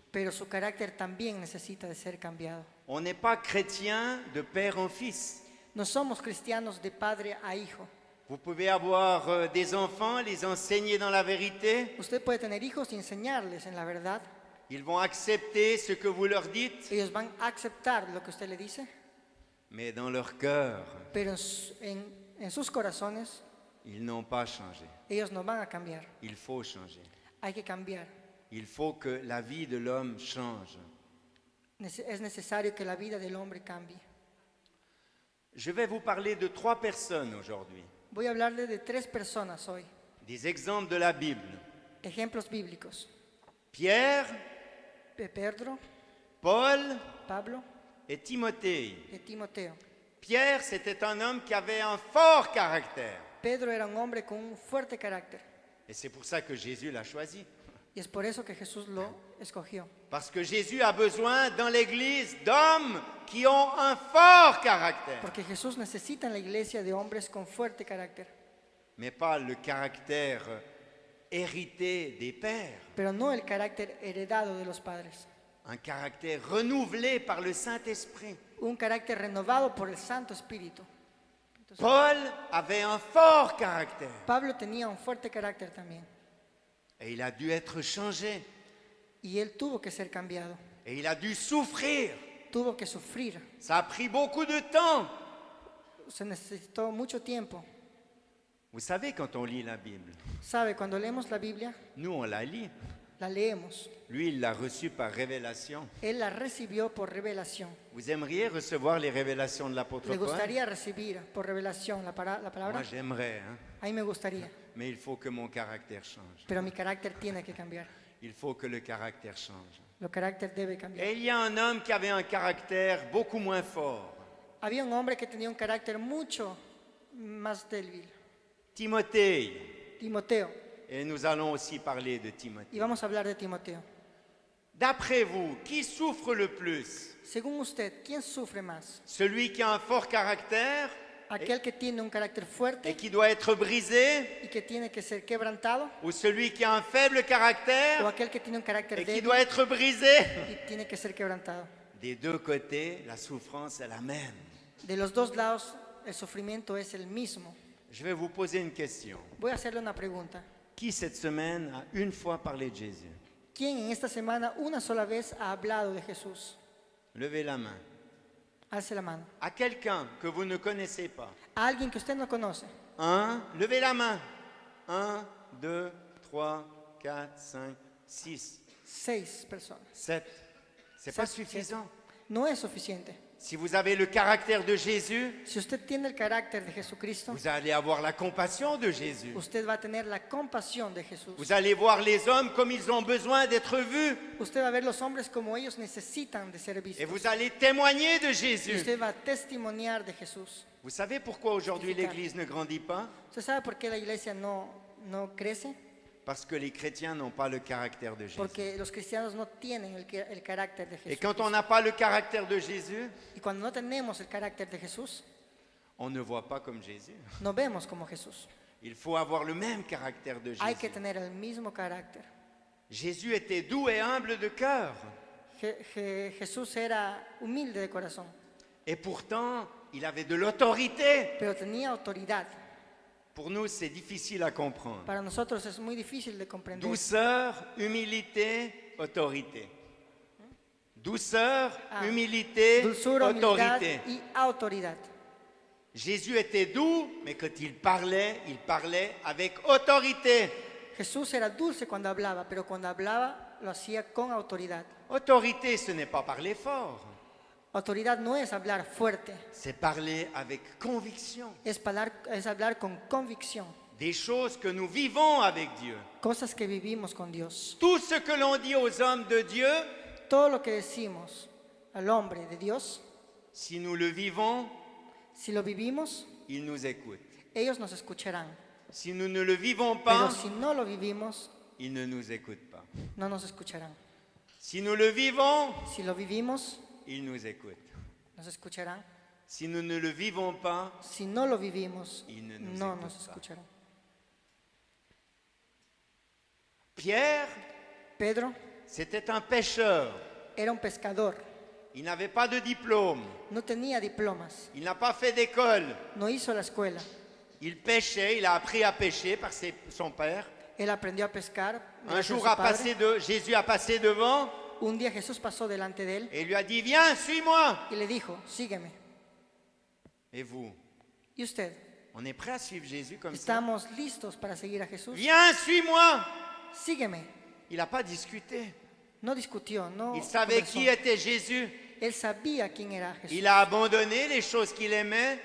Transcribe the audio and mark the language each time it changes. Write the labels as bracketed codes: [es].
[es] pero su carácter también necesita de ser cambiado. [fr] On n'est pas chrétien de père en fils. [es] No somos cristianos de padre a hijo. [fr] Vous pouvez avoir des enfants, les enseigner dans la vérité. [es] Usted puede tener hijos y enseñarles en la verdad. [fr] Ils vont accepter ce que vous leur dites, [es] Ellos van a aceptar lo que usted le dice, [fr] mais dans leur cœur, [es] pero en sus corazones [fr] ils n'ont pas changé. [es] ellos no van a cambiar. [fr] Il faut changer. [es] Hay que cambiar. [fr] Il faut que la vie de l'homme change. [es] Es necesario que la vida del hombre cambie. [fr] Je vais vous parler de 3 personnes aujourd'hui, [es] Voy a hablarle de 3 personas hoy, [fr] des exemples de la Bible. [es] ejemplos bíblicos. [fr] Pierre, [es] Pedro, [fr] Paul [es] Pablo [fr] et Timothée. [es] y Timoteo. [fr] Pierre, c'était un homme qui avait un fort caractère. [es] Pedro era un hombre con un fuerte carácter [fr] Et c'est pour ça que Jésus l'a choisi. [es] y es por eso que Jesús lo escogió. [fr] Parce que Jésus a besoin dans l'Église d'hommes qui ont un fort caractère. [es] Porque Jesús necesita en la iglesia de hombres con fuerte carácter, [fr] Mais pas le caractère hérité des pères. [es] pero no el carácter heredado de los padres. [fr] Un caractère renouvelé par le Saint-Esprit. [es] Un carácter renovado por el Santo Espíritu. Entonces, [fr] Paul avait un fort caractère. [es] Pablo tenía un fuerte carácter también [fr] Et il a dû être changé. [es] y él tuvo que ser cambiado, [fr] Et il a dû souffrir. [es] tuvo que sufrir. [fr] Ça a pris beaucoup de temps. [es] Se necesitó mucho tiempo. [fr] Vous savez, quand on lit la Bible, [es] ¿Sabe? Cuando leemos la Biblia, [fr] nous on la lit. [es] la leemos. [fr] Lui, il l'a reçue par révélation. [es] Él la recibió por revelación. [fr] Vous aimeriez recevoir les révélations de l'apôtre [es] ¿Le [fr] Paul? [es] gustaría recibir por revelación la palabra? [fr] Moi, j'aimerais, hein? [es] A mí me gustaría, [fr] Mais il faut que mon caractère change. [es] pero mi carácter tiene que cambiar. [fr] Il faut que le caractère change. [es] El carácter debe cambiar. [fr] Et il y a un homme qui avait un caractère beaucoup moins fort. [es] Había un hombre que tenía un carácter mucho más débil, [fr] Timothée. [es] Timoteo. [fr] Et nous allons aussi parler de [es] Y [fr] Timothée. [es] vamos a hablar de Timoteo. [fr] D'après vous, qui souffre le plus? [es] Según usted, ¿quién sufre más? [fr] Celui qui a un fort caractère [es] ¿Aquel que tiene un carácter [fr] et [es] fuerte [fr] qui doit être brisé? [es] y que tiene que ser quebrantado? [fr] Ou celui qui a un faible [es] ¿O [fr] caractère [es] aquel que tiene un carácter [fr] et qui [es] débil [fr] doit être brisé? [es] y tiene que ser quebrantado? [fr] Des deux côtés, la souffrance est la même. [es] De los dos lados, el sufrimiento es el mismo. [fr] Je vais vous poser une question. [es] Voy a hacerle una pregunta. [fr] Qui cette semaine a une fois parlé de Jésus? [es] ¿Quién en esta semana una sola vez ha hablado de Jesús? [fr] Levez la main. [es] Alce la mano. [fr] À quelqu'un que vous ne connaissez pas. [es] A alguien que usted no conoce. [fr] Levez la main. 1, 2, 3, 4, 5, 6, [es] 6 personas. [fr] 7. C'est pas Sept, suffisant. [es] No es suficiente. [fr] Si vous avez le caractère de Jésus, [es] si usted tiene el carácter de Jesucristo, [fr] vous allez avoir la compassion de Jésus. [es] usted va a tener la compasión de Jesús. [fr] Vous allez voir les hommes comme ils ont besoin d'être vus. [es] Usted va a ver los hombres como ellos necesitan de ser [fr] Et [es] vistos. [fr] vous allez témoigner de [es] Y [fr] Jésus. [es] usted va a testimoniar de Jesús. [fr] Vous savez pourquoi aujourd'hui l'Église ne grandit pas? [es] ¿Usted sabe por qué la iglesia no crece? [fr] Parce que les chrétiens n'ont pas le caractère de Jésus. [es] Porque los cristianos no tienen el carácter de [fr] Et [es] Jesús. [fr] quand on n'a pas le caractère de Jésus, [es] Y cuando no tenemos el carácter de Jesús, [fr] on ne voit pas comme Jésus. [es] no vemos como Jesús. [fr] Il faut avoir le même caractère de [es] Hay que [fr] Jésus. [es] tener el mismo carácter. [fr] Jésus était doux et humble de cœur. [es] Jesús era humilde de corazón, [fr] Et pourtant, il avait de l'autorité. [es] pero tenía autoridad. [fr] Pour nous, c'est difficile à comprendre. [es] Para nosotros es muy difícil de comprender. [fr] Douceur, humilité, autorité. Douceur, Ah, humilité, [es] Dulzura, humildad [fr] autorité. [es] y autoridad. [fr] Jésus était doux, mais quand il parlait avec autorité. [es] Jesús era dulce cuando hablaba, pero cuando hablaba lo hacía con autoridad. [fr] Autorité, ce n'est pas parler fort, [es] Autoridad no es hablar fuerte, [fr] c'est parler avec conviction. [es] es hablar con convicción. [fr] Des choses que nous vivons avec Dieu. [es] Cosas que vivimos con Dios. [fr] Tout ce que l'on dit aux hommes de Dieu, [es] Todo lo que decimos al hombre de Dios, [fr] si nous le vivons, [es] si lo vivimos, [fr] ils nous écoutent. [es] ellos nos escucharán. [fr] Si nous ne le vivons [es] Pero [fr] pas, [es] si no lo vivimos, [fr] ils ne nous écoutent pas. [es] no nos escucharán. [fr] Si nous le vivons, [es] Si lo vivimos, [fr] ils nous écoutent. [es] nos escucharán. [fr] Si nous ne le vivons pas, [es] Si no lo vivimos, Y no nos no escucha. nos escucharán. [fr] Pierre, [es] Pedro [fr] c'était un pêcheur. [es] era un pescador, [fr] Il n'avait pas de diplôme. [es] no tenía diplomas, [fr] Il n'a pas fait d'école. [es] no hizo la escuela. [fr] Il pêchait, il a appris à pêcher par son père. [es] Él aprendió a pescar. [fr] Un [es] gracias a [fr] jour, [es] su padre. [fr] Jésus a passé devant [es] Un día Jesús pasó delante de él [fr] et lui a dit, viens, suis-moi. [es] y le dijo, sígueme. [fr] Et vous, [es] ¿Y usted? [fr] on est prêt à suivre Jésus comme ça? [es] ¿Estamos listos para seguir a Jesús? [fr] Viens, suis-moi. [es] Sígueme. [fr] Il n'a pas discuté. [es] No discutió, no [fr] Il savait [es] conversó. [fr] qui était Jésus. [es] Él sabía quién era Jesús. [fr] Il a abandonné les choses qu'il aimait.